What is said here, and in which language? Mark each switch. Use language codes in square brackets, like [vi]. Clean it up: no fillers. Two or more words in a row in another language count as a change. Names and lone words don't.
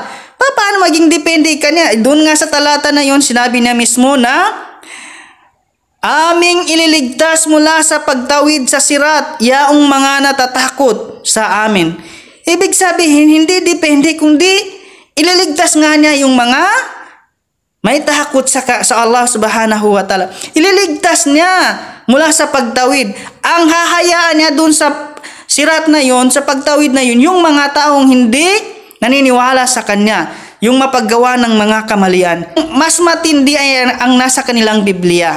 [tl] Paano maging depende ka niya? Doon nga sa talata na yon, sinabi niya mismo na aming ililigtas mula sa pagtawid sa sirat, yaong mga natatakot sa amin. Ibig sabihin, hindi depende, kundi ililigtas nga niya yung mga may takot sa Allah [ar] سبحانه وتعالى. [tl] Ililigtas niya mula sa pagtawid. Ang hahayaan niya doon sa sirat na yon, sa pagtawid na yon, yung mga taong hindi naniniwala sa kanya, yung mapaggawa ng mga kamalian. Mas matindi ay ang nasa kanilang Biblia.